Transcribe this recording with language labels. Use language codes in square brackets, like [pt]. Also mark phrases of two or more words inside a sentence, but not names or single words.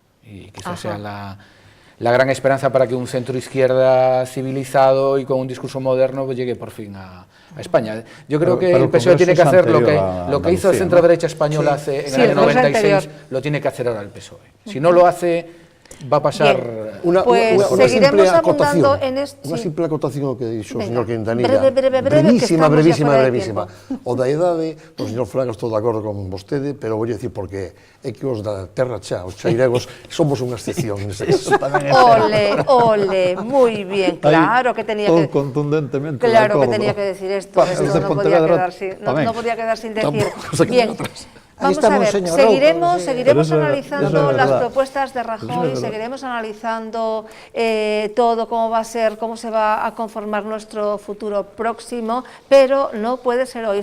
[es] Y quizás sea la gran esperanza para que un centro izquierda civilizado y con un discurso moderno llegue por fin a España. Yo creo que el PSOE tiene que hacer lo que hizo el centro derecha española en el año 96, lo tiene que hacer ahora el PSOE. Si no lo hace, va a pasar... Pues seguiremos abundando en esto. [gl] Unha simple acotación ao que dixo o [es] Venga, [gl] señor Quintanilla. [es] brevísima. Brevísima. [gl] O da idade, o señor Fraga, estou de acordo con vostede, pero vou dicir porque é que os da terra xa, os chairegos, somos unha excepción nese caso. [es] Ole, muy bien, claro que tenía que... contundentemente Claro que tenía que decir esto, no podía quedar sin decir. Bien. Vamos a ver, seguiremos analizando las propuestas de Rajoy, seguiremos analizando todo, cómo va a ser, cómo se va a conformar nuestro futuro próximo, pero no puede ser hoy.